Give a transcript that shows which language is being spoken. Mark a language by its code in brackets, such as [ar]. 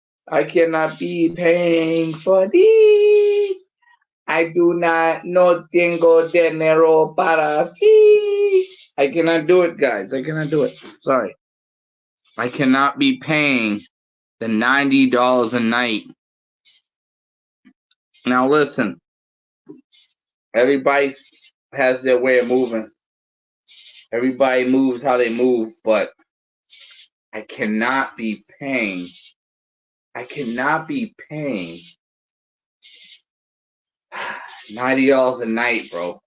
[en] I cannot be paying for this. I do not, [es] no tengo dinero para ti. [en] I cannot do it, guys. I cannot do it. Sorry. I cannot be paying the $90 a night. Now listen. Everybody has their way of moving. Everybody moves how they move, but I cannot be paying $90 a night, bro.